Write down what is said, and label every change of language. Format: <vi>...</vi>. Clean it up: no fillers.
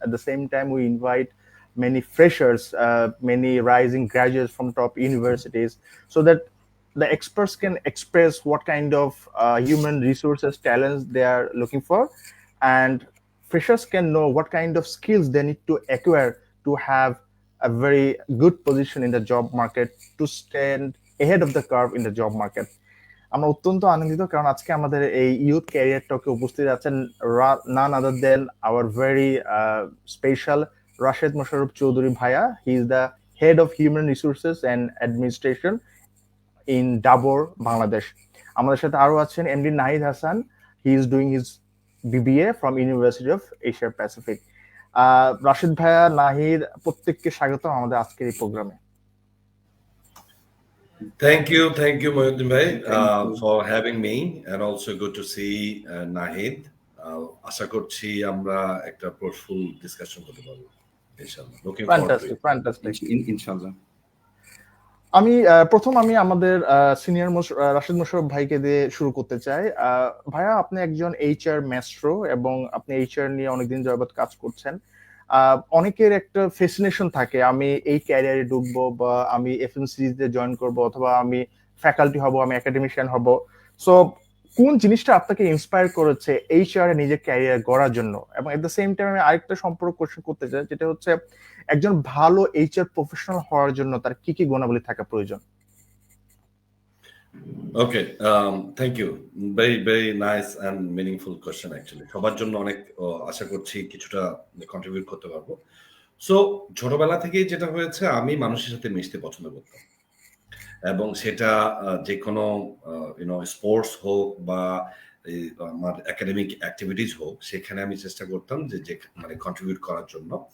<en>At the same time, we invite many freshers, many rising graduates from top universities, so that the experts can express what kind of human resources talents they are looking for, and freshers can know what kind of skills they need to acquire to have a very good position in the job market, to stand ahead of the curve in the job market.</en> <bn>আমরা অত্যন্ত আনন্দিত কারণ আজকে আমাদের এই youth career টকে উপস্থিত আছেন</bn> <en>none other than our very special</en> <bn>Rashed Mosharraf Chowdhury ভাইয়া.</bn> <en>He is the head of human resources and administration in Dabur, Bangladesh.</en> <bn>আমাদের সাথে আরো আছেন</bn> <en>MD Nahid Hasan. He is doing his BBA from university of Asia Pacific.</en> <bn>Rashid ভাইয়া, নাহিদ, প্রত্যেককে স্বাগতম আমাদের আজকের এই প্রোগ্রামে.</bn> <en>Thank you, Mohyuddin bhai, for having me, and also good to see Nahid.</en> <bn>আশা করছি আমরা একটা</bn> <en>fruitful discussion</en> <bn>করতে পারবো ইনশাআল্লাহ.</bn> <en>Looking forward to it. Fantastic.</en> <bn>ইনশাআল্লাহ. আমি আমাদের সিনিয়র রাশিদ মোশাররফ ভাইকে দিয়ে শুরু করতে চাই. ভাইয়া, আপনি একজন এইচআর ম্যাস্ট্রো এবং আপনি এইচআর নিয়ে অনেকদিন যাবত কাজ করছেন. অনেকের একটা ফ্যাসিনেশন থাকে, আমি এই ক্যারিয়ারে ঢুকবো বা আমি এফএমসিজিতে জয়েন করব অথবা আমি ফ্যাকাল্টি হব, আমি একাডেমিশিয়ান হব. সো কোন জিনিসটা আপনাকে ইন্সপায়ার করেছে এইচআর এ নিজের ক্যারিয়ার গড়ার জন্য? এবং</bn> <en>at the same time</en> <bn>আমি আরেকটা সম্পর্ক কোশ্চেন করতে চাই, যেটা হচ্ছে একজন ভালো এইচআর প্রফেশনাল হওয়ার জন্য তার কি কি গুণাবলী থাকা প্রয়োজন?</bn> <en>Okay, thank you. Very nice and meaningful question actually.</en> <bn>সবার জন্য অনেক আশা করছি কিছুটা কন্ট্রিবিউট করতে পারবো. সো ছোটবেলা থেকেই যেটা হয়েছে, আমি মানুষের সাথে মিশতে পছন্দ করতাম, এবং সেটা যে কোনো স্পোর্টস হোক বা আমার একাডেমিক অ্যাক্টিভিটিস হোক, সেখানে আমি চেষ্টা করতাম যে মানে কন্ট্রিবিউট করার জন্য.</bn>